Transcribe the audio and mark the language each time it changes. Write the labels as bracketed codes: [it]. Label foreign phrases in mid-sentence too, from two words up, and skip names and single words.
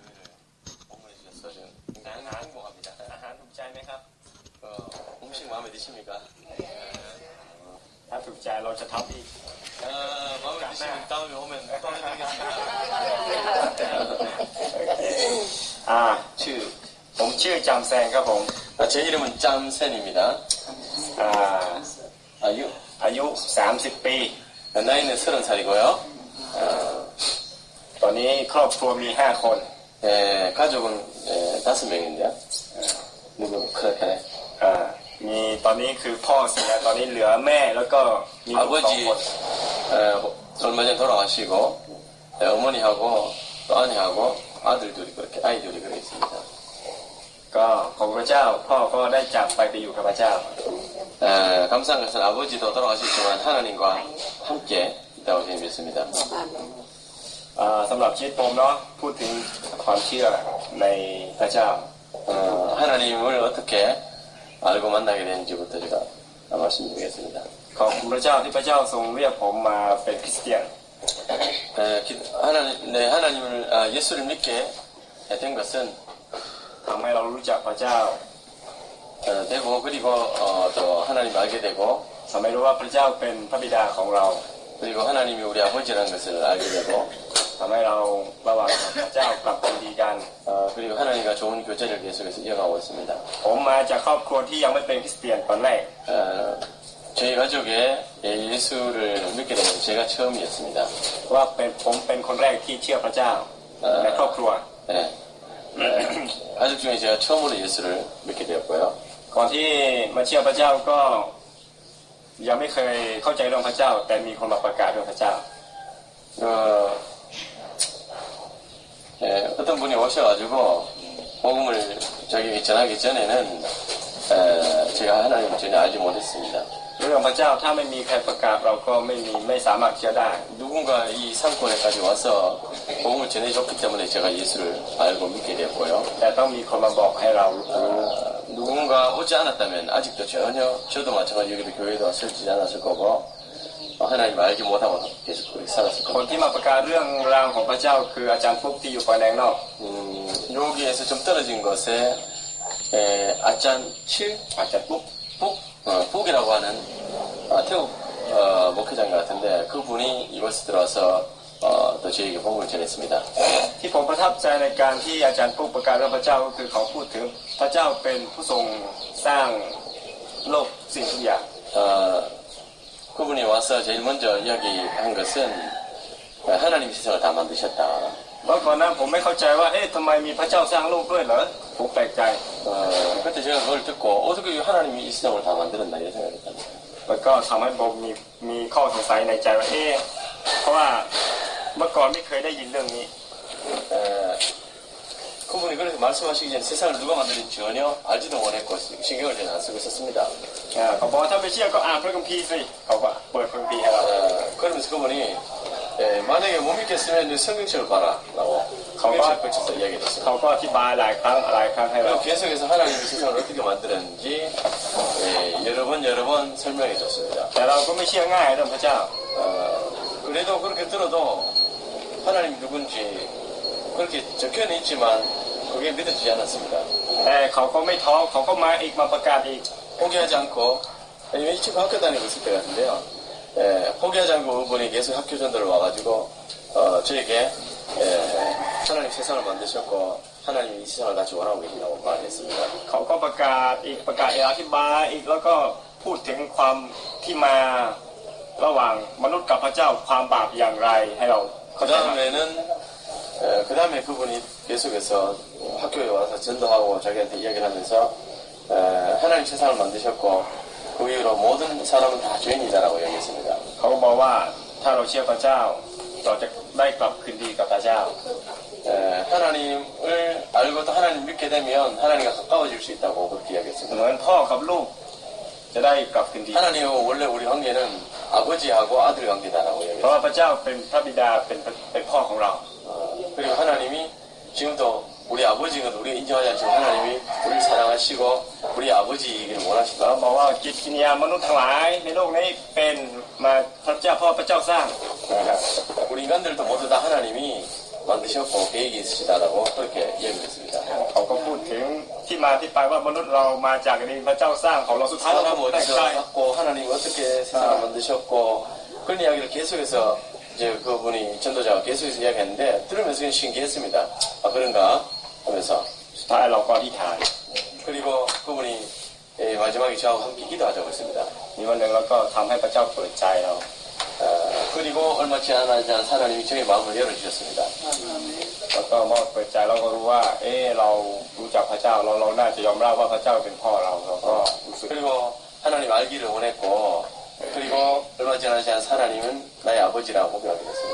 [ko] 음식 마음에 드십니까? 마음에 드시면 다음에 오면 또 해드리겠습니다. [th] ชื่อจำแซงครับผม [ko] 제 이름은 짬센입니다. [th] อายุ 30 ปี [ko] 나이는 30살이고요. [th] ตอนนี้ครอบครัวมี 5 คน [ko] 가족은 5명인데요. 누구 그렇게 [th] มีตอนนี้คือพ่อเสียตอนนี้เหลือแม่แล้วก็มีลูก [ko] 아버지 [th] 2 คน [ko] 얼마 전에 돌아가시고 어머니하고 또 아내하고 아들들이 그렇게 아이들이 그렇게 있습니다. [th] ก็ขอบพระเจ้าพ่อก็ได้จากไปอยู่กับพระเจ้า [ko] 감사한 것은 아버지도 돌아가셨지만 하나님과 함께 있다고 저는 믿습니다. [th] สำหรับชีวิตผมเนาะพูดถึงความเชื่อในพระเจ้า [ko] 하나님을 어떻게 알고 만나게 되는지부터 제가 말씀드리겠습니다. [th] ขอบคุณพระเจ้าที่พระเจ้าทรงเรียกผมมาเป็นคริสเตียน [ko] 하나님을 예수를 믿게 된 것은 [th] ทำให้เรารู้จักพระเจ้า [ko] 되고 그리고 또 하나님을 알게 되고 [th] ทำให้รู้ว่าพระเจ้าเป็นพระบิดาของเรา [ko] 그리고 하나님이 우리 아버지라는 것을 알게 되고 [th] ทำให้เราระหว่างพระเจ้ากลับเป็นดีกัน [ko] 그리고 하나님과 좋은 교제를 계속해서 이어가고 있습니다. [th] ผมมาจากครอบครัวที่ยังไม่เป็นคริสเตียนตอนแรก [ko] 저희 가족에 예수를 믿게 된 건 제가 처음이었습니다. [th] ว่าผมเป็นคนแรกที่เชื่อพระเจ้าในครอบครัว [ko] 네. 가족 중에 제가 처음으로 예수를 믿게 되었고요. [th] ก่อนที่มาเชื่อพระเจ้าก็ยังไม่เคยเข้าใจเรื่องพระเจ้าแต่มีคนมาประกาศเรื่องพระเจ้า [ko] 어떤 분이 오셔가지고 복음을 저에게 전하기 전에는 제가 하나님을 전혀 알지 못했습니다. [th] เรื่องพระเจ้าถ้าไม่มีใครประกาศเราก็ไม่สามารถเชื่อได้ [ko] 누군가 이 상권에까지 와서 복음을 전해줬기 때문에 제가 예수를 알고 믿게 되었고요. [th] แต่ต้องมีคนมาบอกให้เรา [ko] 누군가 오지 않았다면 아직도 전혀 저도 마찬가지 여기도 교회도 설치지 않았을 거고 하나님 알지 못하고 계속 그렇게 살았을 [th] คน [ko] 겁니다. [th] ที่มาประกาศเรื่องราวของพระเจ้าคืออาจารย์ปุ๊กที่อยู่ฝ่ายแดงนอก [ko] 여기에서 좀 떨어진 것에 아짠 [th] อาจารย์ปุ๊ก [ko] 북이라고 하는 태국 목회장 같은데 그분이 이곳에 들어와서 또 저에게 복음을 전했습니다. [th] ที่ผมประทับใจในการที่อาจารย์ปุ๊กประกาศเรื่องพระเจ้าก็คือเขาพูดถึงพระเจ้าเป็นผู้ทรงสร้างโลกสิ่งทุกอย่าง [ko] 그분이 와서 제일 먼저 이야기한 것은 하나님이 세상을 다 만드셨다. [th] เมื่อก่อนนั้นผมไม่เข้าใจว่าเอ๊ะทำไมมีพระเจ้าสร้างโลกด้วยเหรอผมแปลกใจ [ko] 그때 제가 그걸 듣고 어떻게 하나님이 이 세상을 다 만들었나 이런 생각을 했답니다. [th] แล้วก็ทำให้ผมมีข้อสงสัยในใจว่าเอ๊ะเพราะว่าเมื่อก่อนไม่เคยได้ยินเรื่องนี้ [ko] 그분이 그렇게 말씀하시기 전에 세상을 누가 만들었는지 전혀 알지도 못했고 신경을 전혀 안 쓰고 있었습니다. [th] เขาบอกว่าถ้าไม่เชื่อก็อ่านพระคัมภีร์สิเขาก็เปิดพระคัมภีร์ให้เรา [ko] 그러면서 그분이 만약에 못 믿겠으면 성경책을 봐라라고 성경책을 펼쳐서 이야기했습니다. [th] เขาก็อธิบายหลายครั้งให้เรา [ko] 그리고 계속해서 하나님이 세상을 어떻게 만들었는지 여러 번 설명해 줬습니다. [th] แต่เราก็ไม่เชื่อง่ายเรื่องพระเจ้า [ko] 그래도 그렇게 들어도 하나님이 누군지 그렇게 적혀는 있지만 그게 믿어지지 않았습니다. [th] แต่เขาก็ไม่ท้อเขาก็มาอีกมาประกาศอีก [ko] 포기하지 않고 아니면 이 친구 학교 다니고 있을 때 같은데요. 포기하지 않고 그분이 계속 학교 전도를 와가지고 저에게 하나님 세상을 만드셨고 하나님이 이 세상을 같이 원하고 계신다고 말했습니다. [th] เขาก็ประกาศอีกอธิบายอีกแล้วก็พูดถึงความที่มาระหว่างมนุษย์กับพระเจ้าความบาปอย่างไรให้เราเข้าใจ [ko] 그 다음에 그분이 계속해서 학교에 와서 전도하고 자기한테 이야기를 하면서 하나님 세상을 만드셨고 그 이후로 모든 사람은 다 죄인이다라고 이야기했습니다. [th] เขาบอกว่าถ้าเราเชื่อพระเจ้าเราจะได้กลับคืนดีกับพระเจ้า [ko] 하나님을 알고 또 하나님 믿게 되면 하나님과 가까워질 수 있다고 그렇게 이야기했습니다. [th] เหมือนพ่อกับลูกจะได้กลับคืนดี [ko] 하나님과 원래 우리 관계는 아버지하고 아들 관계다라고 [th] เพราะว่า [ko] 이야기했습니다. [th] พระเจ้าเป็นพระบิดาเป็นพ่อของเรา [ko] 그리고 하나님이 지금도 우리 아버지는 우리가 인정하지 않지만 하나님이 우리를 사랑하시고 우리 아버지이기를 [th] เรา [ko] 원하시다. [th] บอกว่าจิตวิญญาณมนุษย์ทั้งหลายในโลกนี้เป็นมาพระเจ้าพ่อพระเจ้าสร้าง [ko] 우리 인간들도 모두 다 하나님이 만드셨고 계획이 있으시다라고 그렇게 이야기했습니다. [th] เขาก็พูดถึงที่มาที่ไปว่ามนุษย์เรามาจากดินพระเจ้าสร้างของเราสุดท้ายเรา [ko] 사람 [th] ถูกแต่ง [ko] 어디서 [th] กาย [ko] 갖고 하나님 어떻게 세상을 만드셨고 그런 이야기를 계속해서 이제 그분이 전도자가 계속해서 이야기했는데 들으면서 그냥 신기했습니다. 아 그런가 하면서 [th] สุดท้ายเราก็อธิษฐาน [ko] 그리고 그분이 마지막에 저하고 함께 기도하자고 했습니다. [th] มีวันหนึ่งเราก็ทำให้พระเจ้าเปิดใจเรา [ko] 그리고 얼마 지나지 않은 하나님이 저의 마음을 열어주셨습니다. [th] แล้วก็เมื่อเปิดใจเราก็รู้ว่าเรารู้จักพระเจ้าเราน่าจะยอมรับว่าพระเจ้าเป็นพ่อเราก็รู้สึก [ko] 그리고 하나님 알기를 원했고 그리고 얼마 지나지 않은 하나님은 나의 아버지라고 고백하게 됐습니다.